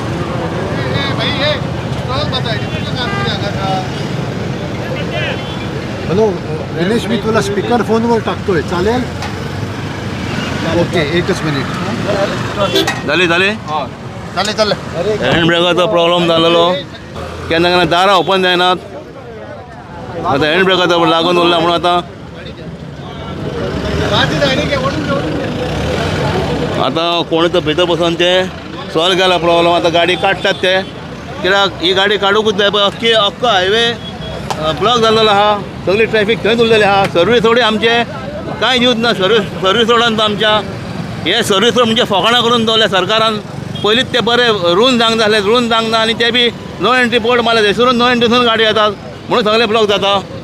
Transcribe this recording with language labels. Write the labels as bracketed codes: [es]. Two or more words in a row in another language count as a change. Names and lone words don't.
[mr] हॅलो दिनेश मी तुला [en] speaker phone [mr] टाकतोय चालेल ओके एकच मिनिट [kok] जाली [mr] चालेल चालेल [kok] हँडब्रेकाचो प्रॉब्लेम जालेलो केन्ना केन्ना दारां ओपन जायनात आतां हँडब्रेकाचो लागून उरला म्हणून आतां कोणी तो भितर बसून ते सॉल्व केला प्रॉब्लेम आतां गाडी काडटात ते कित्याक ही गाडी काडूंकूच जाय पळय अख्खो हायवे ब्लॉक जाल्लो आहा सगळी ट्रॅफिक थंयच उरलेली आहा [en] service road [kok] आमचे कांय यूज ना [en] service road [kok] तो आमच्या हे [en] service road [kok] म्हणजे फकाणां करून दवरल्या सरकारान पयलींच ते बरे रूल जावंक जाय रूल जावंक ना आनी ते बी [en] no entry board [kok] मारले थंयसरून [en] no entry [kok] गाडी येतात म्हणून सगळे ब्लॉक जाता